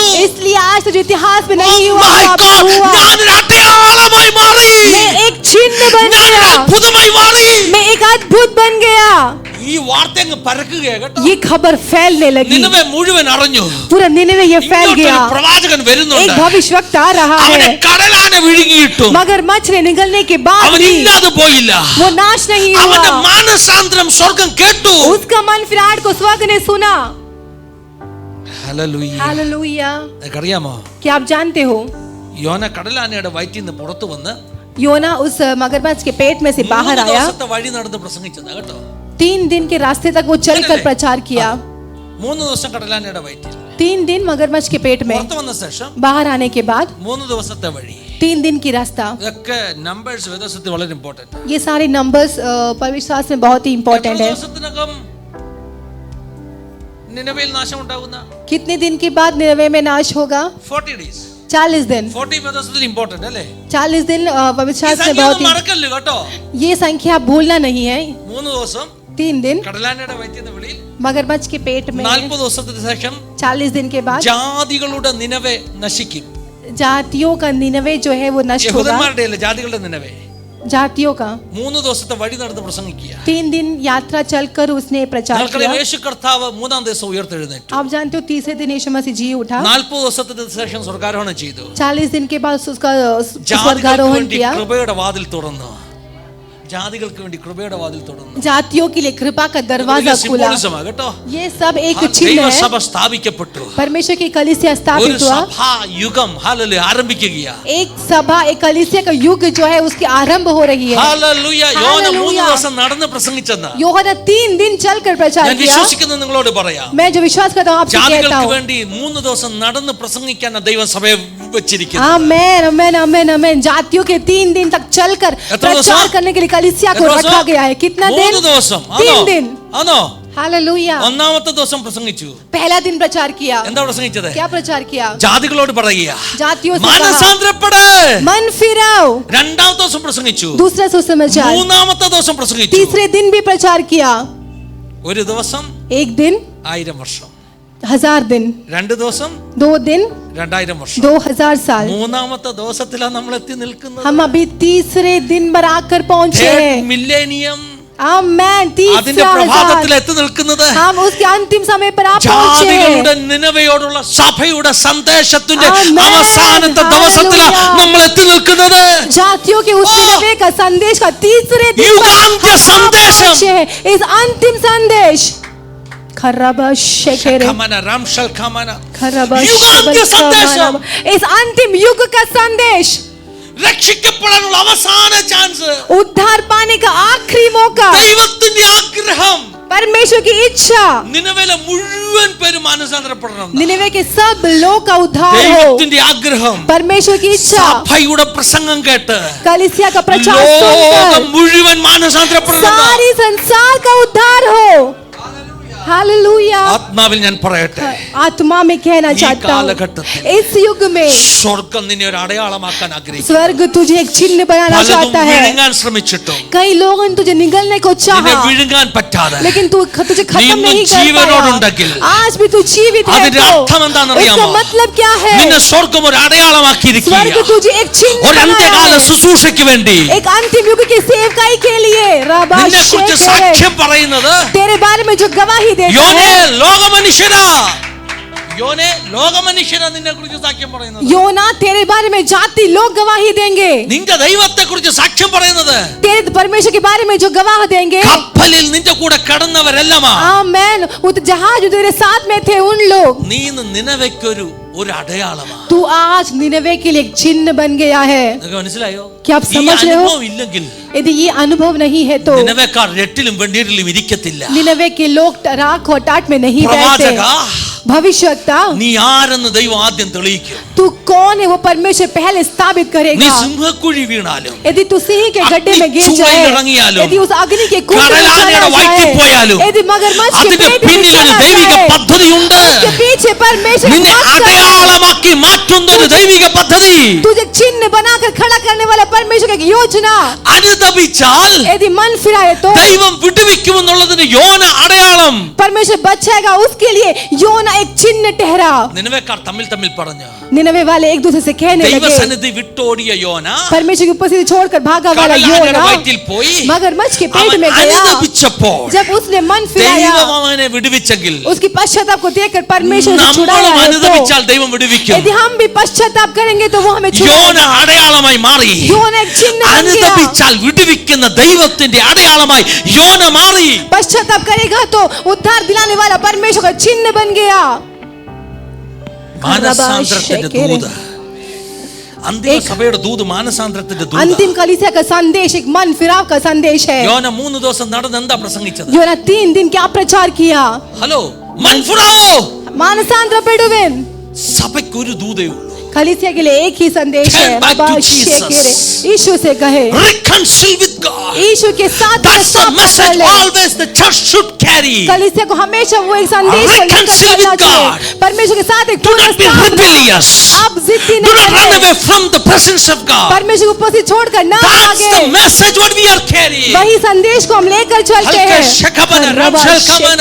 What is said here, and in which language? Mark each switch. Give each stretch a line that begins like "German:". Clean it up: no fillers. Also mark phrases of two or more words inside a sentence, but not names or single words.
Hindi: इसलिए आज तो जो इतिहास में Oh नहीं हुआ my वो अब God, हुआ।
Malayalam: ഞാനൊരു അടയാളമായി മാറി.
Hindi: मैं एक चिन्ह बन
Malayalam: ഞാനൊരു
Hindi: गया,
Malayalam: അത്ഭുതമായി മാറി.
Hindi: मैं एक अद्भुत बन गया।
Malayalam: ഈ വാർത്ത അങ്ങ് പരക്കുകയാ കേട്ടോ.
Hindi: ये खबर फैलने लगी,
Malayalam: നിനവെ മുഴുവൻ അറിഞ്ഞു.
Hindi: पूरा निनवे ये फैल
Malayalam: ഇങ്ങോട്ടൊരു
Hindi: गया।
Malayalam: പ്രവാചകൻ
Hindi: एक
Malayalam: വരുന്നുണ്ട്.
Hindi: भविष्यवक्ता आ रहा
Malayalam: അവനെ
Hindi: है,
Malayalam: കടലാന വിഴുങ്ങിയിട്ടും
Hindi: मगरमच्छ ने निगलने के बाद
Malayalam: അവൻ
Hindi: भी
Malayalam: ഇല്ലാതെ പോയില്ല.
Hindi: वो नाश नहीं
Malayalam: അവന്റെ
Hindi: हुआ।
Malayalam: മാനസാന്തരം സ്വർഗ്ഗം കേട്ടു.
Hindi: उसका मन फिराहट को स्वर्ग ने सुना।
Malayalam: ഹല്ലേലൂയ.
Hindi: हालेलुया।
Malayalam: നിനക്കറിയാമോ,
Hindi: क्या आप जानते हो,
Malayalam: യോന കടലാനയുടെ വയറ്റിൽ നിന്ന് പുറത്തു വന്ന്
Hindi: योना उस मगरमच्छ के पेट में से बाहर 3 आया,
Malayalam: ദിവസത്തെ വഴി നടന്ന് പ്രസംഗിച്ചതാ കേട്ടോ.
Hindi: 3 दिन के रास्ते तक वो चलकर प्रचार किया।
Malayalam: 3 ദിവസം കടലാനയുടെ വയറ്റിൽ
Hindi: 3 दिन मगरमच्छ के पेट में,
Malayalam: പുറത്തു വന്ന ശേഷം
Hindi: बाहर आने के बाद
Malayalam: 3 ദിവസത്തെ വഴി.
Hindi: 3 दिन की रास्ता।
Malayalam: ഇതൊക്കെ നമ്പേഴ്സ് വേദോസത്തിൽ വളരെ ഇമ്പോർട്ടന്റ്.
Hindi: ये सारे नंबर्स पवित्रशास्त्र में बहुत ही इंपॉर्टेंट है।
Malayalam: ദിവസത്തിനകം നിനവേൽ നാശം ഉണ്ടാകുന്ന
Hindi: कितने दिन के बाद निनवे में नाश होगा?
Malayalam: 40 days.
Hindi: 40 दिन।
Malayalam: 40 വേദോസത്തിൽ ഇമ്പോർട്ടന്റ് അല്ലേ?
Hindi: 40 दिन
Malayalam: ഈ
Hindi: पवित्रशास्त्र में
Malayalam: സംഖ്യ
Hindi: बहुत
Malayalam: ഒന്നും മറക്കല്ല് കേട്ടോ.
Hindi: ये संख्या आप भूलना नहीं है।
Malayalam: 3 ദിവസം
Hindi: 3 दिन
Malayalam: കടലാനയുടെ വയറ്റിൽ നിന്ന് വെളിയിൽ,
Hindi: मगरमच्छ के पेट में,
Malayalam: 40 ദിവസത്തിന് ശേഷം
Hindi: 40 दिन के बाद
Malayalam: ജാതികളുടെ നിനവെ നശിക്കും.
Hindi: जातियों का निनवे जो है वो नष्ट होगा।
Malayalam: യഹൂദന്മാരുടെ അല്ല, ജാതികളുടെ നിനവെ.
Hindi: जातियों का
Malayalam: 3 ദിവസത്തെ വഴി നടന്ന് പ്രസംഗിക്കുക.
Hindi: 3 दिन यात्रा चलकर उसने प्रचार
Malayalam: നിങ്ങൾക്കറിയാം,
Hindi: किया।
Malayalam: യേശു കർത്താവ് 3-ാം ദിവസം ഉയർത്തെഴുന്നേറ്റു.
Hindi: आप जानते हो तीसरे दिन यीशु मसीह जी उठा।
Malayalam: 40 ദിവസത്തിന് ശേഷം സ്വർഗ്ഗാരോഹണം ചെയ്തു.
Hindi: 40 दिन के बाद उसका
Malayalam: ജാതികൾക്ക്
Hindi: स्वर्गारोहण
Malayalam: വേണ്ടി
Hindi: किया।
Malayalam: കൃപയുടെ വാതിൽ തുറന്നു. ജാതികൾക്ക് വേണ്ടി കൃപയുടെ വാതിൽ തുറന്നു.
Hindi: जातियों के लिए कृपा का दरवाजा खुला।
Malayalam: സിംബോളിസമാ കേട്ടോ.
Hindi: ये सब एक चिन्ह है।
Malayalam: ദൈവസഭ സ്ഥാപിക്കപ്പെട്ടു.
Hindi: परमेश्वर की कलीसिया
Malayalam: ഒരു
Hindi: स्थापित हुआ।
Malayalam: സഭാ യുഗം ഹല്ലേലൂയ ആരംഭിക്കുകയാ.
Hindi: एक सभा, एक कलीसिया का युग जो है उसकी आरंभ हो रही है।
Malayalam: ഹല്ലേലൂയ. യോന 3
Hindi: हालेलुया।
Malayalam: ദിവസം നടന്ന് പ്രസംഗിച്ചെന്ന്
Hindi: യോഹന്ന 3 दिन चलकर प्रचार
Malayalam: ഞാൻ
Hindi: किया।
Malayalam: വിശ്വസിക്കുന്നത് നിങ്ങളോട് പറയാം.
Hindi: मैं जो विश्वास करता हूँ आपसे कहता
Malayalam: ജാതികൾക്ക്
Hindi: हूँ,
Malayalam: വേണ്ടി 3 ദിവസം നടന്ന് പ്രസംഗിക്കാൻ ദൈവം സഭയെ വെച്ചിരിക്കുന്നു.
Hindi: आमेन आमेन आमेन आमेन। जातियों के 3 दिन तक चलकर प्रचार करने के लिए कलीसिया को रखा गया है। कितना दिन?
Malayalam: 3 ദിവസം.
Hindi: 3 दिन।
Malayalam: ആണോ?
Hindi: हालेलुया।
Malayalam: ഒന്നാമത്തെ ദിവസം പ്രസംഗിച്ചു.
Hindi: पहला दिन प्रचार किया।
Malayalam: എന്താ പ്രസംഗിച്ചത്?
Hindi: क्या प्रचार किया?
Malayalam: ജാതികളോട് പറയുക,
Hindi: जातियों से कहा,
Malayalam: മാനസാന്തരപ്പെട്.
Hindi: मन फिराओ।
Malayalam: രണ്ടാമത്തെ ദിവസം പ്രസംഗിച്ചു.
Hindi: दूसरा सुसमाचार।
Malayalam: 3-ാമത്തെ ദിവസം പ്രസംഗിച്ചു.
Hindi: तीसरे दिन भी प्रचार किया।
Malayalam: ഒരു ദിവസം
Hindi: एक दिन
Malayalam: 1000 വർഷം,
Hindi: 1000 दिन,
Malayalam: 2 ദിവസം
Hindi: 2 दिन
Malayalam: 2000 വർഷം.
Hindi: 2000 साल।
Malayalam: 3-ാമത്തെ ദിവസത്തിലാണ് നമ്മൾ എത്തി നിൽക്കുന്നത്.
Hindi: हम अभी तीसरे दिन पर आकर पहुंचे हैं।
Malayalam: മില്ലേനിയം
Hindi: आमेन।
Malayalam: അതിന്റെ
Hindi: तीसरा
Malayalam: പ്രഭാതത്തിൽ
Hindi: हजार।
Malayalam: എത്തി നിൽക്കുന്നത്.
Hindi: हम उसके अंतिम समय पर आप पहुंचे
Malayalam: ജാതികളുടെ
Hindi: हैं।
Malayalam: നിനവയോടുള്ള സഭയുടെ സന്ദേശത്തിന്റെ ആമേൻ. അവസാനത്തെ ദിവസത്തിലാണ് ഹല്ലേലൂയ. നമ്മൾ എത്തി നിൽക്കുന്നത്.
Hindi: जातियों के उस निनवे का संदेश का तीसरे दिन पर
Malayalam: യുഗാന്ത്യ
Hindi: हम
Malayalam: സന്ദേശം.
Hindi: पहुंचे हैं। इस अंतिम संदेश शखमना रामशलखमना
Malayalam: യുഗാന്ത്യ സന്ദേശം
Hindi: इस अंतिम युग का संदेश
Malayalam: രക്ഷിക്കപ്പെടാനുള്ള അവസാന ചാൻസ്
Hindi: उद्धार पाने का आखिरी मौका
Malayalam: ദൈവത്തിന്റെ ആഗ്രഹം
Hindi: परमेश्वर की इच्छा
Malayalam: നിനവേലെ മുഴുവൻ പേര് മാനസാന്തരപ്പെടണം
Hindi: निनवे के सब लोग का उद्धार हो
Malayalam: ദൈവത്തിന്റെ ആഗ്രഹം
Hindi: परमेश्वर की इच्छा
Malayalam: സഭയുടെ പ്രസംഗം കേട്ട്
Hindi: कलीसिया का प्रचार
Malayalam: ലോകം
Hindi: सुनकर
Malayalam: മുഴുവൻ മാനസാന്തരപ്പെടണം
Hindi: सारी संसार का उद्धार हो हालेलुया
Malayalam: ആത്മാവിൽ ഞാൻ പറയട്ടെ
Hindi: आत्मा में कहना
Malayalam: ഈ
Hindi: चाहता
Malayalam: കാലഘട്ടത്തിൽ
Hindi: हूँ इस युग में
Malayalam: സ്വർഗ്ഗം നിന്നെ ഒരു അടയാളമാക്കാൻ ആഗ്രഹിക്കുന്നു
Hindi: स्वर्ग तुझे एक चिन्ह बनाना
Malayalam: പലതും
Hindi: चाहता है
Malayalam: വിഴുങ്ങാൻ ശ്രമിച്ചിട്ടും
Hindi: कई लोगों ने तुझे निगलने को
Malayalam: നിന്നെ
Hindi: चाहा
Malayalam: വിഴുങ്ങാൻ പറ്റാതെ
Hindi: लेकिन तू तुझे खत्म
Malayalam: ഇന്നും
Hindi: नहीं कर
Malayalam: ജീവനോടുണ്ടെങ്കിൽ
Hindi: पाया आज भी तू जीवित है
Malayalam: അതിന്റെ
Hindi: तो
Malayalam: അർത്ഥം എന്താണെന്നറിയാമോ?
Hindi: उसका मतलब क्या है
Malayalam: നിന്നെ സ്വർഗ്ഗം ഒരു അടയാളമാക്കിയിരിക്കുക
Hindi: स्वर्ग तुझे एक चिन्ह
Malayalam: ഒരു
Hindi: बनाया
Malayalam: അന്ത്യകാല
Hindi: है
Malayalam: ശുശ്രൂഷയ്ക്ക് വേണ്ടി
Hindi: एक अंतिम युग की सेवकाई के लिए रबा
Malayalam: നിന്നെ കുറിച്ച് शेकेरे സാക്ഷ്യം പറയുന്നത്
Hindi: तेरे बारे में जो गवाही देता
Malayalam: യോനെ
Hindi: है
Malayalam: ലോകമനുഷ്യരാ യോനെ ലോകമനുഷ്യരാ നിന്നെ കുറിച്ച് സാക്ഷ്യം പറയുന്നത്
Hindi: योना तेरे बारे में जाति लोग गवाही देंगे
Malayalam: നിന്റെ ദൈവത്തെ കുറിച്ച് സാക്ഷ്യം പറയുന്നത്
Hindi: तेरे परमेश्वर के बारे में जो गवाह देंगे
Malayalam: കപ്പലിൽ നിന്റെ കൂടെ കടന്നവരെല്ലാമാ
Hindi: आमेन वो तो जहाज जो तेरे साथ में थे उन लोग
Malayalam: നീ ഇന്ന് നിനവയ്ക്കൊരു ഒരു അടയാളമാണ്
Hindi: तू आज निनवे के लिए एक चिन्ह बन गया है
Malayalam: നിങ്ങൾക്ക് മനസ്സിലായോ
Hindi: क्या आप
Malayalam: ഈ
Hindi: समझ रहे हो
Malayalam: അനുഭവം ഇല്ലെങ്കിൽ
Hindi: यदि ये अनुभव नहीं है तो
Malayalam: നിനവേക്കാർ രട്ടിലും വെണ്ണീരിലും ഇരിക്കത്തില്ല
Hindi: निनवे के लोग राख और टाट में नहीं बैठते
Malayalam: പ്രവാചക
Hindi: भविष्यवक्ता
Malayalam: നീ ആരെന്ന് ദൈവം ആദ്യം തെളിയിക്കും
Hindi: तू कौन है वो परमेश्वर पहले स्थापित
Malayalam: നീ
Hindi: करेगा
Malayalam: സിംഹക്കുഴി വീണാലും
Hindi: यदि तू सिंह के गड्ढे में गिर
Malayalam: അഗ്നിച്ചുവയിൽ
Hindi: जाए
Malayalam: ഇറങ്ങിയാലും,
Hindi: यदि उस अग्नि के कुंड में
Malayalam: കടലാനയുടെ
Hindi: चला
Malayalam: വയറ്റിൽ പോയാലും
Hindi: जाए यदि मगरमच्छ के
Malayalam: അതിന്റെ
Hindi: पेट में
Malayalam: പിന്നിൽ ഒരു
Hindi: चला
Malayalam: ദൈവിക
Hindi: जाए
Malayalam: പദ്ധതിയുണ്ട്
Hindi: उसके पीछे परमेश्वर
Malayalam: നിന്നെ
Hindi: मकसद है।
Malayalam: അടയാളമാക്കി മാറ്റുന്ന ഒരു ദൈവിക പദ്ധതി
Hindi: तुझे चिन्ह बनाकर खड़ा करने वाला परमेश्वर की योजना
Malayalam: അനുദപിച്ചാൽ
Hindi: यदि मन फिराए तो
Malayalam: ദൈവം വിടുവിക്കുമെന്നുള്ളതിന് യോന അടയാളം
Hindi: परमेश्वर बचाएगा उसके लिए योना एक चिन्ह ठहरा
Malayalam: നിനവേക്കാർ തമ്മിൽ തമ്മിൽ പറഞ്ഞു
Hindi: निनवे वाले एक दूसरे से कहने लगे
Malayalam: ദൈവസന്നിധി വിട്ടോടിയ യോന
Hindi: परमेश्वर की उपस्थिति छोड़कर भागा वाला
Malayalam: കടലാനയുടെ
Hindi: योना
Malayalam: വയറ്റിൽ പോയി
Hindi: मगरमच्छ के पेट
Malayalam: അവൻ
Hindi: में गया
Malayalam: അനുദപിച്ചപ്പോൾ
Hindi: जब उसने मन फिराया
Malayalam: ദൈവം അവനെ വിടുവിച്ചെങ്കിൽ
Hindi: उसकी पश्चाताप को देखकर परमेश्वर उसे छुड़ाया
Malayalam: നമ്മളും
Hindi: है तो
Malayalam: അനുദപിച്ചാൽ ദൈവം വിടുവിക്കും
Hindi: यदि हम भी पश्चाताप करेंगे तो वो हमें
Malayalam: യോന
Hindi: छुड़ाएगा
Malayalam: അടയാളമായി മാറി
Hindi: योना एक चिन्ह बन गया
Malayalam: അനുദപിച്ചാൽ വിടുവിക്കുന്ന ദൈവത്തിന്റെ അടയാളമായി യോന മാറി
Hindi: पश्चाताप करेगा तो उद्धार दिलाने वाला परमेश्वर का चिन्ह बन गया
Malayalam: മാനസാന്തരത്തിന്റെ ദൂത് അന്തിമ സഭയുടെ ദൂത് മാനസാന്തരത്തിന്റെ ദൂത്
Hindi: अंतिम कलीसिया का संदेश एक मन फिराव का संदेश है
Malayalam: യോന 3 ദിവസം നടന്ന് എന്താ പ്രസംഗിച്ചത്
Hindi: योना 3 दिन क्या प्रचार किया ഹലോ മൻഫുറാവോ
Malayalam: മാനസാന്തരപ്പെടുവിൻ സഭയ്ക്ക് ഒരു ദൂതേ ഉള്ളൂ
Hindi: कलीसिया के लिए एक ही संदेश है
English: Turn back to
Hindi: बाबा
English: Jesus.
Hindi: शेकेरे यीशु से कहे
English: reconcile with God.
Hindi: यीशु के साथ
English: That's the
Hindi: साथ
English: message
Hindi: ले।
English: always the church should carry.
Hindi: कलीसिया को हमेशा वो एक संदेश को लेकर
English: Reconcile
Hindi: चलना
English: with
Hindi: चाहिए
English: God.
Hindi: परमेश्वर के साथ एक
English: Do
Hindi: पूर्ण
English: not be
Hindi: स्थापना
English: rebellious.
Hindi: आप जिद्दी
English: Do
Hindi: न
English: not run
Hindi: करें
English: away from the presence of God.
Hindi: परमेश्वर को उपस्थित छोड़कर ना
English: That's
Hindi: भागे
English: the message what we are carrying.
Hindi: वही संदेश को हम लेकर चलते हल्का हैं शखमना रबा रमशल खमना